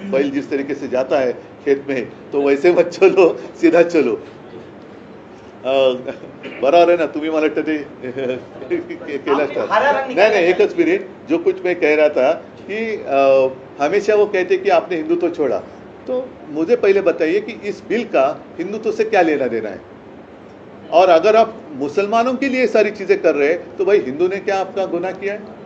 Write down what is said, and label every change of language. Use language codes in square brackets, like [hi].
[hi] बैल जिस तरीके से जाता है खेत में, तो वैसे मत चलो, सीधा चलो। [mr] बरोबर आहे ना, तुम्ही मला वाटतं ते केलं असतं। [hi] नहीं, [mr] एकच मिनिट, [hi] जो कुछ मैं कह रहा था कि हमेशा वो कहते कि आपने हिंदुत्व छोड़ा, तो मुझे पहले बताइए कि इस बिल का हिंदुत्व से क्या लेना देना है। और अगर आप मुसलमानों के लिए सारी चीजें कर रहे हैं तो भाई हिंदू ने क्या आपका गुनाह किया है?